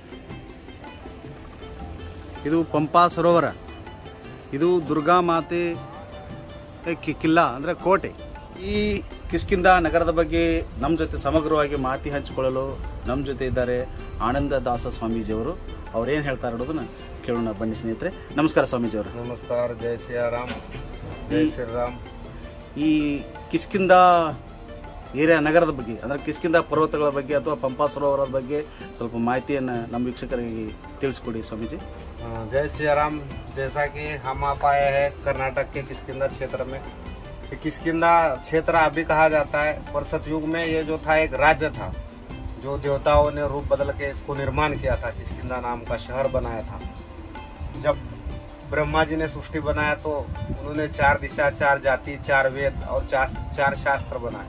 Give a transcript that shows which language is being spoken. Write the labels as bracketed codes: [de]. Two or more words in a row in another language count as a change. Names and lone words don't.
[kn] ಇದು ಪಂಪಾ ಸರೋವರ, ಇದು ದುರ್ಗಾ ಮಾತೆ ಕಿಲ್ಲಾ ಅಂದರೆ ಕೋಟೆ. ಈ ಕಿಷ್ಕಿಂಧ ನಗರದ ಬಗ್ಗೆ ನಮ್ಮ ಜೊತೆ ಸಮಗ್ರವಾಗಿ ಮಾಹಿತಿ ಹಂಚಿಕೊಳ್ಳಲು ನಮ್ಮ ಜೊತೆ ಇದ್ದಾರೆ ಆನಂದದಾಸ ಸ್ವಾಮೀಜಿಯವರು. ಅವ್ರೇನು ಹೇಳ್ತಾರೆ ಅನ್ನೋದನ್ನ ಕೇಳೋಣ. ಬನ್ನಿ ಸ್ನೇಹಿತರೆ. ನಮಸ್ಕಾರ ಸ್ವಾಮೀಜಿಯವರು. [hi] नमस्कार। जय सियाराम, जय श्री राम। [kn] ಈ ಕಿಷ್ಕಿಂಧ ಏರಿಯಾ ನಗರದ ಬಗ್ಗೆ, ಅಂದರೆ ಕಿಷ್ಕಿಂಧ ಪರ್ವತಗಳ ಬಗ್ಗೆ ಅಥವಾ ಪಂಪಾ ಸರೋವರದ ಬಗ್ಗೆ ಸ್ವಲ್ಪ ಮಾಹಿತಿಯನ್ನು ನಮ್ಮ ವೀಕ್ಷಕರಿಗೆ ತಿಳಿಸ್ಕೊಡಿ ಸ್ವಾಮೀಜಿ. [hi] जय सियाराम। जैसा कि हम आप आए हैं कर्नाटक के किष्किंधा क्षेत्र में। ये किष्किंधा क्षेत्र अभी कहा जाता है, पर सतयुग में ये जो था एक राज्य था, जो देवताओं ने रूप बदल के इसको निर्माण किया था। किष्किंधा नाम का शहर बनाया था। जब ब्रह्मा जी ने सृष्टि बनाया तो उन्होंने 4 दिशा, 4 जाति, 4 वेद और 4 शास्त्र बनाए।